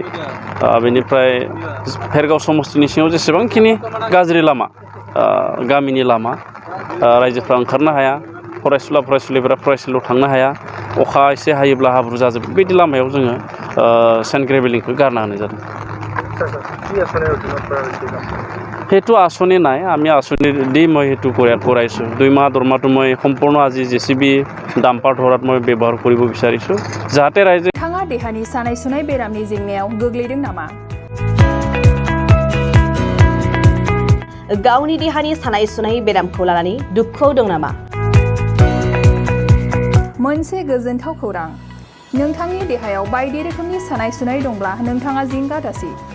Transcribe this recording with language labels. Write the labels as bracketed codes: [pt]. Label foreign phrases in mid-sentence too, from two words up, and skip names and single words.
[brx] बेनिफ्राय फेरगाव समस्थिनि सिङाव जेसेबांखिनि गाज्रि लामा, गामिनि लामा, रायजोफ्रा ओंखारनो हाया, फरायसुलिफोरा फरायसालियाव थांनो हाया, अखा एसे हायोब्ला हाब्रु जाजोबो, बेबायदि लामायाव जोङो सेन्ड ग्रेभेलिंखौ गारना होनाय जादों। [as] সেইটো আঁচনি নাই, আমি আঁচনি দি মই সেইটো কৰাইছোঁ। 2 মাহ দৰমহাটো মই সম্পূৰ্ণ আজি জেচিবি ডাম্পাৰ ধৰাত মই ব্যৱহাৰ কৰিব বিচাৰিছোঁ, যাতে ৰাইজে। [brx] नोंथाङा देहानि सानाय सुनाय बेरामनि जेंनायाव गोग्लैदों नामा? गावनि देहानि सानाय सुनाय बेरामखौ लानानै दुखुआव दं नामा? मोनसे गोजोनथाव खौरां, नोंथांनि देहायाव बायदि रोखोमनि सानाय सुनाय दंब्ला नोंथाङा जिंगा दासि।